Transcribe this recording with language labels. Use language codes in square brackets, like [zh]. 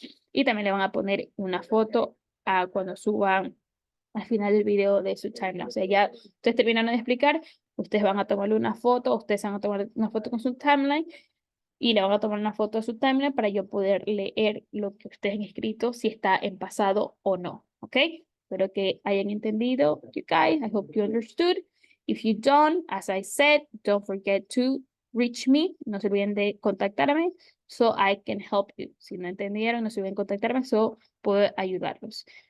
[es] Y también le van a poner una foto cuando suban al final del video de su timeline. O sea, ya ustedes terminaron de explicar, ustedes van a tomarle una foto, ustedes van a tomar una foto con su timeline y le van a tomar una foto de su timeline para yo poder leer lo que ustedes han escrito, si está en pasado o no. [en] ¿Ok? [es] Espero que hayan entendido, [en] you guys. I hope you understood. If you don't, as I said, don't forget to reach me. [es] No se olviden de contactarme [en] so I can help you. [es] Si no entendieron, no se olviden de contactarme so puedo ayudarlos.